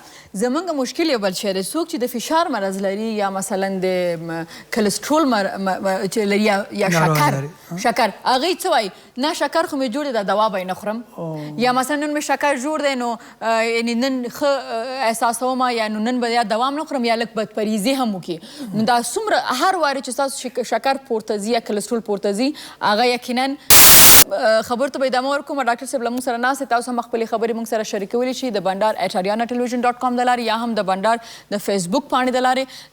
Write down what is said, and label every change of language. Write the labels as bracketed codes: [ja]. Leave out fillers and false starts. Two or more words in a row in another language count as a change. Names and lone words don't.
[ps] زموږ مشکل یو بل شی دی څوک چې د فشار مرض لري یا مثلا د کلسترول چې لري یا شکر هغوی څه وایي نه شکر خو مې جوړ دی دا دوا به یې نه خورم یا مثلا نن مې شکر جوړ دی نو یعنې نن ښه احساسوم یا نو نن به یا دوا هم نه خورم یا لږ بدپریزي هم وکړي نو دا څومره هر وارې چې ستاسو شکر پورته ځي یا کلسترول پورته ځي هغه یقینا خبر ته به ادامه ورکوم. ډاکټر صاحب له موږ سره ناست تاسو هم خپلې خبرې موږ سره شریکولی شي د بنډار @ariana.television.com د لارې یا هم د بنډار د فیسبوک پاڼې د لارې.